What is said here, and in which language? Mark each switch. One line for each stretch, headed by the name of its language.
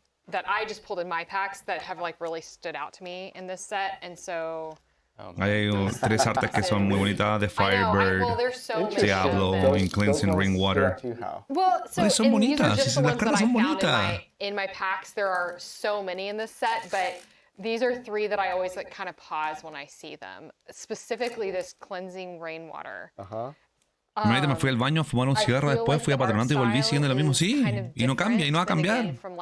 English: That I just pulled in my packs that have like really stood out to me in this set, and so.
Spanish: Hay 3 artes que son muy bonitas de Firebird, Diablo, y Cleansing Rainwater. Son bonitas, las cartas son bonitas.
English: In my packs, there are so many in this set, but these are 3 that I always like kind of pause when I see them. Specifically, this Cleansing Rainwater.
Spanish: Ahorita me fui al baño a fumar un cigarro, después fui a Patronato y volví siguiendo lo mismo. Sí, y no cambia, y no va a cambiar.